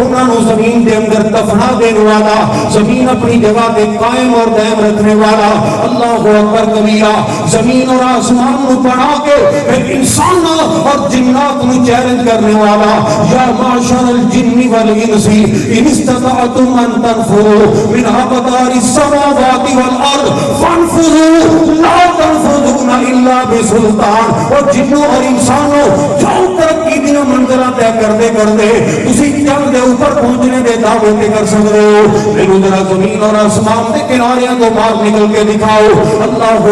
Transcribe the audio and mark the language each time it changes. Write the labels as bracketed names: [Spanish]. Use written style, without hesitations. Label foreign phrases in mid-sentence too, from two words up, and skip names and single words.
[Urdu] انہوں نے زمین کے اندر دفنا دینے والا زمین اپنی جگہ پہ قائم اور دائم رکھنے والا اللہ اکبر کبیرہ زمین اور آسمان نو بنا کے پھر انسان اور جنات نو چیلنج کرنے والا [Arabic] یا معاشر الجن والانس ان استطعتم ان تنفذوا من اقطار السماوات والارض فانفذوا لا تنفذون الا بسلطان [Urdu] اور جنوں اور انسانوں جاؤ ترقی دیا منزلہ طے کرتے کرتے تسی چند دے اوپر پہنچنے دے دعوے تے کر سکتے ہو لیکن ذرا زمین اور آسمان دے کناریاں تو باہر نکل کے دکھاؤ اللہ